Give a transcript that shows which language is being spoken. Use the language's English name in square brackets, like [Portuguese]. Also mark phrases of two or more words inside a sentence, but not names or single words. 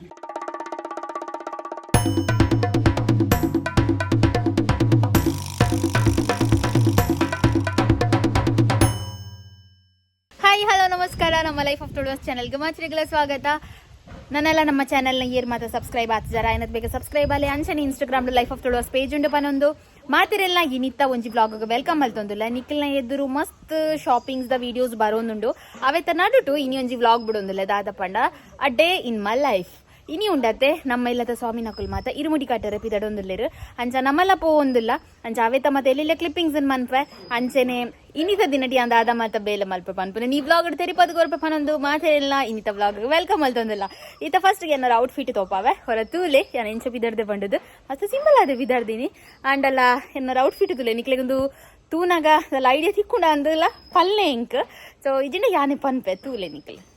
[English] hi hello [Kannada] ನಮಸ್ಕಾರ ನಮ್ಮ ಲೈಫ್ ಆಫ್ ಟುಡೇಸ್ ಚಾನಲ್ಗೆ ಮಾತ್ರಿಗಳ ಸ್ವಾಗತ ನನ್ನೆಲ್ಲ ನಮ್ಮ ಚಾನಲ್ನ ಏರ್ ಮಾತ್ರ ಸಬ್ಸ್ಕ್ರೈಬ್ ಆಗ್ತಿದ್ದಾರೆ ಏನದು ಬೇಗ ಸಬ್ಸ್ಕ್ರೈಬ್ ಅಲ್ಲಿ [Tulu] ಅಂಚನೆ ಇನ್ಸ್ಟಾಗ್ರಾಮ್ ಲೈಫ್ ಆಫ್ ಟುಡೇಸ್ ಪೇಜ್ ಉಂಡು ಪನೊಂದು ಮಾತಿರೆಲ್ಲ ಇನಿತ್ತ ಒಂಜಿ [English] blog welcome [Tulu] ಮಲ್ತೊಂದುಲ್ಲ ನಿಖಿಲ್ನ ಎದುರು ಮಸ್ತ್ ಶಾಪಿಂಗ್ಸ್ ದ ವಿಡಿಯೋಸ್ ಬರೋಂದುಂಡು ಅವೆತ್ತ ನಡುಟು ಇನಿ ಒಂಜಿ ವ್ಲಾಗ್ ಬಿಡೊಂದುಲ್ಲ ದಾದಪಂಡ [English] a day in my life [Tulu] ಇನಿ ಉಂಡತೆ ನಮ್ಮ ಇಲ್ಲದ ಸ್ವಾಮಿ ನಕುಲ್ ಮಾತ ಇರುಮುಡಿ ಕಟ್ಟರೆ ಪಿದಡೊಂದುಲ್ಲೇರು ಅಂಚ ನಮ್ಮಲ್ಲ ಪೋವೊಂದುಲ್ಲ ಅಂಚ ಅವೆತ್ತ ಮತ್ತೆ ಎಲ್ಲೆಲ್ಲ ಕ್ಲಿಪ್ಪಿಂಗ್ಸ್ ಮನ್ಪೆ ಅಂಚೆನೆ ಇನ್ನಿತ ದಿನಟಿ ಅಂದ ಆದ ಮಾತ ಬೇಲೆ ಮಲ್ಪೆ ಪನ್ಪುನೆ ನೀ ವ್ಲಾಗ್ ತೆರಿಪದ ಗೊರ್ಪೆ ಪನೊಂದು ಮಾತೆಲ್ಲ ಇನ್ನಿತ [English] vlog welcome [Tulu] ಮಲ್ತೊಂದುಲ್ಲ ಈತ ಫಸ್ಟ್ ಏನಾರ ಔಟ್ಫಿಟ್ ತೋಪಾವೆ ಹೊರ ತೂಲೆ ಯಾನ ಎಂಚ ಬಿದರ್ದೆ ಬಂಡದು ಅಷ್ಟು ಸಿಂಪಲ್ ಆದ ಬಿದರ್ದಿನಿ ಅಂಡಲ್ಲ ಏನಾರ ಔಟ್ಫಿಟ್ ತುಲೆ ನಿಕ್ಲೆಗೊಂದು ತೂನಾಗ ಅಲ್ಲ ಐಡಿಯಾ ತಿಕ್ಕೊಂಡ ಅಂದಲ್ಲ ಪಲ್ಲೆ ಇಂಕ್ ಸೊ ಇದನ್ನ ಯಾನೆ ಪನ್ಪೆ ತೂಲೆ ನಿಕ್ಲೆ